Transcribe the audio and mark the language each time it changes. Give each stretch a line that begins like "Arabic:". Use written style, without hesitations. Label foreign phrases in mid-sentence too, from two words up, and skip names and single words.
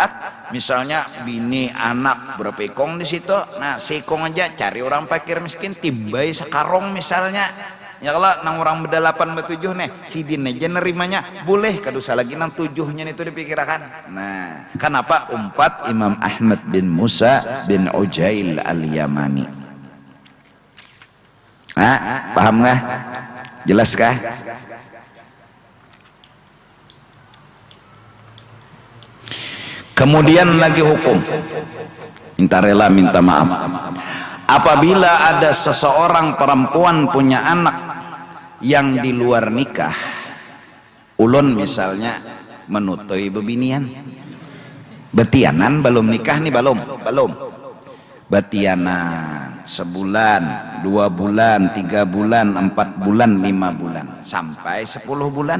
Banjar: Misalnya bini anak berapa ekong di situ, nah sekong aja cari orang fakir miskin timbai sekarong misalnya. Ya kalau nang orang berdelapan betujuh nih sidin aja nerimanya boleh, kadosa lagi nang 7-nya itu dipikirkan.
Indonesian: Nah kenapa umpat Imam Ahmad bin Musa bin Ujail al-Yamani? Paham nggak? Jelaskah? Kemudian lagi hukum, minta rela minta maaf.
Banjar: Apabila ada seseorang perempuan punya anak yang di luar nikah, ulun misalnya menutui bebinian, betianan belum nikah nih, belum betianan sebulan, 2 bulan, 3 bulan, 4 bulan, 5 bulan, sampai 10 bulan.